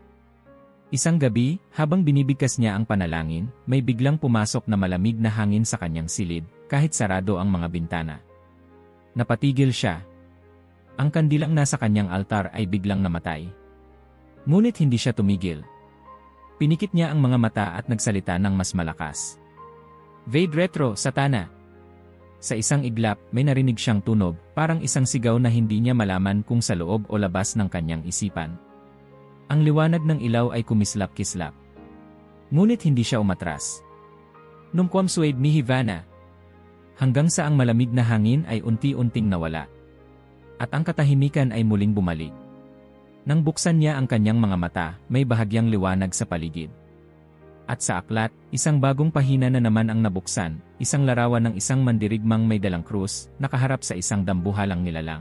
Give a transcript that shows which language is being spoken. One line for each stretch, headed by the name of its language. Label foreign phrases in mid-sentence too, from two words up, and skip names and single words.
Filipino: Isang gabi, habang binibigkas niya ang panalangin, may biglang pumasok na malamig na hangin sa kanyang silid, kahit sarado ang mga bintana. Napatigil siya. Ang kandilang nasa kanyang altar ay biglang namatay. Ngunit hindi siya tumigil. Pinikit niya ang mga mata at nagsalita ng mas malakas.
Latin: Vade retro, satana!
Filipino: Sa isang iglap, may narinig siyang tunog, parang isang sigaw na hindi niya malaman kung sa loob o labas ng kanyang isipan. Ang liwanag ng ilaw ay kumislap-kislap. Ngunit hindi siya umatras.
Latin: Numquam suade mihi vana.
Filipino: Hanggang sa ang malamig na hangin ay unti-unting nawala. At ang katahimikan ay muling bumalik. Nang buksan niya ang kanyang mga mata, may bahagyang liwanag sa paligid. At sa aklat, isang bagong pahina na naman ang nabuksan, isang larawan ng isang mandirigmang may dalang krus, nakaharap sa isang dambuhalang nilalang.